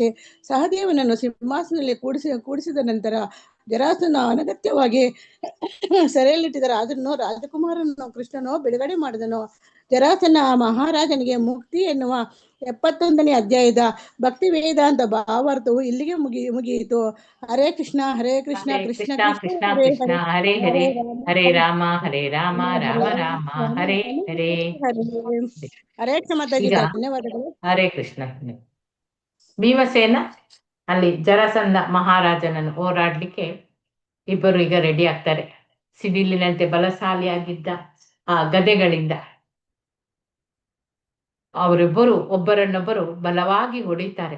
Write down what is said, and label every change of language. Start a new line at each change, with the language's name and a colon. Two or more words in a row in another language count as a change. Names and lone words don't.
Kannada: ಸಹದೇವನನ್ನು ಸಿಂಹಾಸನದಲ್ಲಿ ಕೂಡಿಸಿದ ನಂತರ ಜರಾಸಂಧನ ಅನಗತ್ಯವಾಗಿ ಸೆರೆಯಲ್ಲಿಟ್ಟಿದ್ದ ರಾಜಕುಮಾರನನ್ನು ಕೃಷ್ಣನು ಬಿಡುಗಡೆ ಮಾಡಿದನು. ಜರಾಸಂಧ ಮಹಾರಾಜನಿಗೆ ಮುಕ್ತಿ ಎನ್ನುವ 71ನೇ ಅಧ್ಯಾಯದ ಭಕ್ತಿ ವೇದಾಂತ ಭಾವಾರ್ಥವು ಇಲ್ಲಿಗೆ ಮುಗಿಯಿತು. ಹರೇ ಕೃಷ್ಣ ಕೃಷ್ಣ ಕೃಷ್ಣ ಕೃಷ್ಣ ಕೃಷ್ಣ ಹರೇ ಕೃಷ್ಣ ಹರೇ ಹರೇ ಹರೇ ಹರೇ ರಾಮ ರಾಮ ರಾಮ ಹರೇ ಹರೇ. ಹರೇ ಕ್ಷಮತಾಗಿ ಈಗ ಧನ್ಯವಾದಗಳು. ಹರೇ ಕೃಷ್ಣ. ಭೀಮಸೇನ ಅಲ್ಲಿ ಜರಾಸಂಧ ಮಹಾರಾಜನನ್ನು ಹೋರಾಡ್ಲಿಕ್ಕೆ ಇಬ್ಬರು ಈಗ ರೆಡಿ ಆಗ್ತಾರೆ. ಸಿಡಿಲಿನಂತೆ ಬಲಶಾಲಿಯಾಗಿದ್ದ ಆ ಗದೆಗಳಿಂದ ಅವರಿಬ್ಬರು ಒಬ್ಬರನ್ನೊಬ್ಬರು ಬಲವಾಗಿ ಹೊಡಿತಾರೆ.